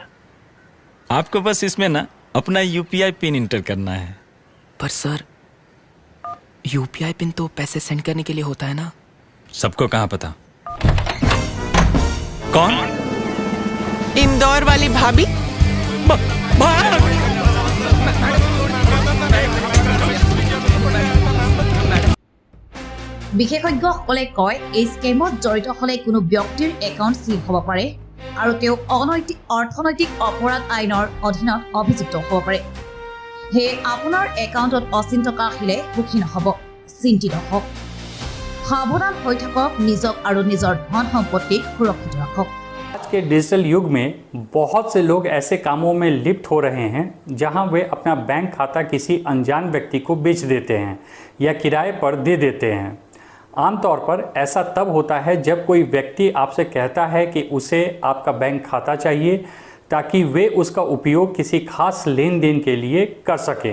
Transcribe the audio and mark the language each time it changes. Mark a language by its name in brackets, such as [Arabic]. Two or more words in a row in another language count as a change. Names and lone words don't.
[Hindi] आपको बस इसमें ना अपना यूपीआई [English] pin enter [Hindi] करना है। पर सर, यूपीआई पिन तो पैसे सेंड करने के लिए होता है ना? सबको कहाँ पता? कौन? इंदौर वाली भाभी। [Assamese] বিশেষজ্ঞসকলে কয়, এই স্কেমত জড়িত হ'লে কোনো ব্যক্তিৰ [English] account seal [Assamese] হ'ব পাৰে আৰু তেওঁ অৰ্থনৈতিক অপৰাধ আইনৰ অধীনত অভিযুক্ত হ'ব পাৰে। সেয়ে আপোনাৰ একাউণ্টত অচিন টকা আহিলে সুখী নহ'ব, চিন্তিত হওক। সাৱধান হৈ থাকক, নিজক আৰু নিজৰ ধন সম্পত্তিক সুৰক্ষিত ৰাখক। [Hindi] आज के डिजिटल युग में बहुत से लोग ऐसे कामों में लिप्त हो रहे हैं जहां वे अपना बैंक खाता किसी अनजान व्यक्ति को बेच देते हैं या किराए पर दे देते हैं। आमतौर पर ऐसा तब होता है जब कोई व्यक्ति आपसे कहता है कि उसे आपका बैंक खाता चाहिए ताकि वे उसका उपयोग किसी खास लेन देन के लिए कर सकें।